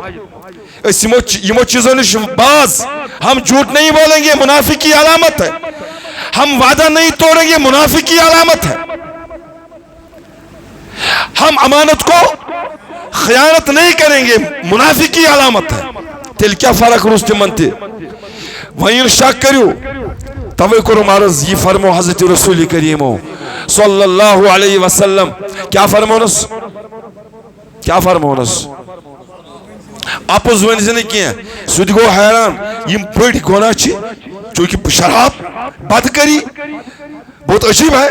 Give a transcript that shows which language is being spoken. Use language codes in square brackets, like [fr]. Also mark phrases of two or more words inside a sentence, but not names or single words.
[ur] یمو چیزوں نش باز ہم جھوٹ نہیں بولیں گے منافق کی علامت ہے. ہم وعدہ نہیں توڑیں گے منافق کی علامت ہے. ہم امانت کو خیانت نہیں کریں گے منافق کی علامت ہے. [ks] تیل کیا فرق روز منتے وہیں شک کریو توے کرو مارز یہ فرمو حضرت رسول کریم صلی اللہ علیہ وسلم کیا فرمونس اپوز ونزنی کیا سود گو حیران یم بڑی گناہ چی چونکہ شراب بدکری [ur] بہت عجیب ہے.